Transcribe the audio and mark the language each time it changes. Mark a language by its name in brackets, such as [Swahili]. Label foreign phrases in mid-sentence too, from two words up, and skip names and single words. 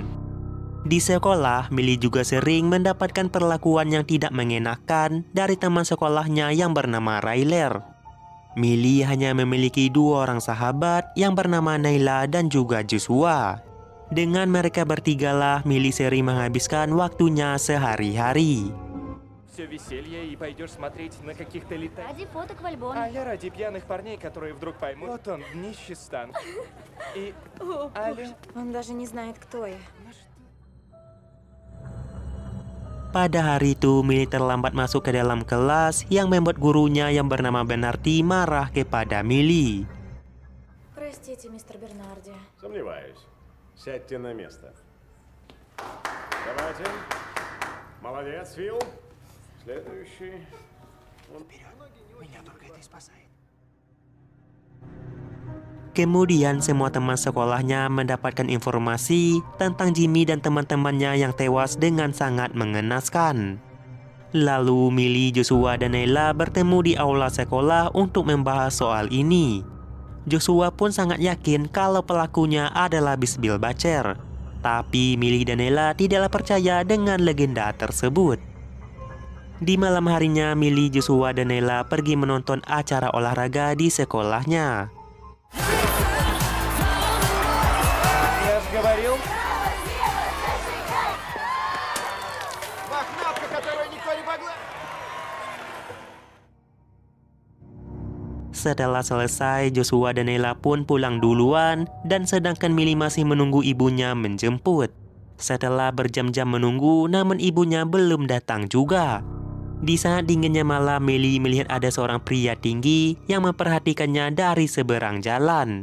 [Indonesian] Di sekolah, Millie juga sering mendapatkan perlakuan yang tidak mengenakan dari teman sekolahnya yang bernama Ryler. Millie hanya memiliki 2 orang sahabat yang bernama Naila dan juga Joshua. Dengan mereka bertigalah Millie sering menghabiskan waktunya sehari-hari. [Russian] Все веселье и пойдешь смотреть на каких-то летающих. Ради фоток в альбоме. А я ради пьяных парней, которые вдруг поймут. Вот он, нищий Стан. И Аля. Он даже не знает, кто я. [Indonesian] Pada hari itu, Millie terlambat masuk ke dalam kelas yang membuat gurunya yang bernama Bernardi marah kepada Millie. [Russian] Простите, мистер Бернарди. Сомневаюсь. Сядьте на место. Давайте. Молодец, Фил. Следующий. Меня только это и спасает. [Indonesian] Kemudian semua teman sekolahnya mendapatkan informasi tentang Jimmy dan teman-temannya yang tewas dengan sangat mengenaskan. Lalu Millie, Joshua, dan Naila bertemu di aula sekolah untuk membahas soal ini. Joshua pun sangat yakin kalau pelakunya adalah Bisbil Bacer. Tapi Millie dan Naila tidaklah percaya dengan legenda tersebut. Di malam harinya, Millie, Joshua, dan Naila pergi menonton acara olahraga di sekolahnya. [Russian] Я же говорил. Лохматка, которую никто не погладит. [Indonesian] Setelah selesai, Joshua dan Naila pun pulang duluan dan sedangkan Millie masih menunggu ibunya menjemput. Setelah berjam-jam menunggu, namun ibunya belum datang juga. Di saat dinginnya malam, Millie melihat ada seorang pria tinggi yang memperhatikannya dari seberang jalan.